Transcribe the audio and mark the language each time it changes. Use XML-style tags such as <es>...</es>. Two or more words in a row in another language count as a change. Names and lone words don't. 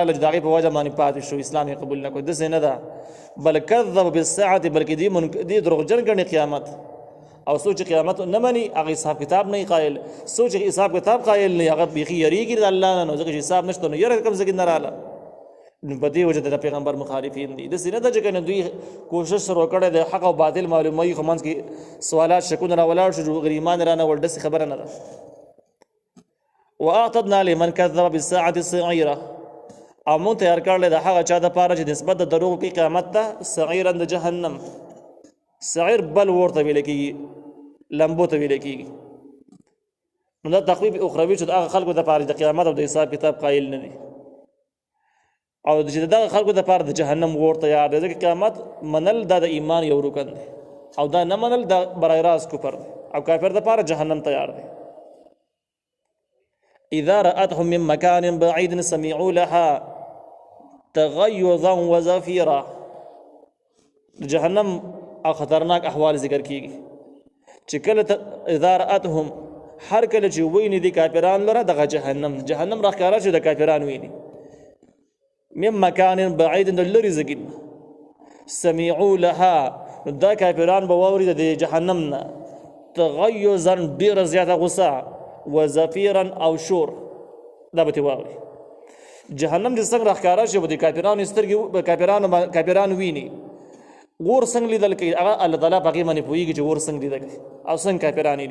<ps>چې د هغې په وجه باندې پاتې شو اسلام یې قبول نه کړو داسې نه ده بل</ps> <ar>کذب بالساعة</ar> <ps>بلکې دی دروغجن ګڼي قیامت او څوک چې قیامت نه مني هغه حساب کتاب نه قایل څوک چې حساب کتاب قایل نه هغه بیخي یریږي د الله نه نو ځکه چې حساب نشته نو یره کوم ځای کې نه راغله نو په دې وجه د پیغمبر مخالفین دي داسې نه ده چې کنه دوی کوشش سره وکړی د حق او باطل معلوموي خو منځ کې سوالات شکونه راولاړ شو غریمان رانه ول داسې خبره نه ده.</ps> <ar>واعتدنا لمن كذب بالساعة الصغيرة</ar> <ps>او مونږ تیار کړلی د هغه چا دپاره چې نسبت د دروغ کوي قیامت ته صغیرا د جهنم صغیر بل اور ته ویلی کېږي لمبو ته ویلی کېږي نو دا تخویف اخروي چې د هغه خلکو دپاره د قیامت او د حساب کتاب قایل نه دي او چې دغه خلکو دپاره د جهنم اور تیار دی ځکه قیامت منل دا د ایمان یو رکن دی او دا نه منل دا برای راست کفر دی او کافر دپاره جهنم تیار دی.</ps> <ar>اذا رأتهم من مكان بعيد سمعوا لها تغيظا وزفيرا.</ar> <ps>جهنم او خطرناک احوال ذکر کیږي چې کله</ps> <ar>اذا رأتهم</ar> <ps>هر کله چې ویني دي کافران لره دغه جهنم راښکاره شي د کافران ویني</ps> <ar>من مکان بعید</ar> <ps>د لرې ځای</ps> <ar>سمعوا لها</ar> <ps>دا کافران به واوري د جهنم نه تغیظا ډېره زیاته غصه وزفیرا او شور دا به ترې واوري. جهنم چې څنګه راښکاره شي به د کافرانو سترګې کافرانو ویني اور څنګه لیدل کوي هغه الله تعالی په هغې باندې پوهېږي چې اور څنګه لیدل کوي او څنګه کافران ویني.</ps>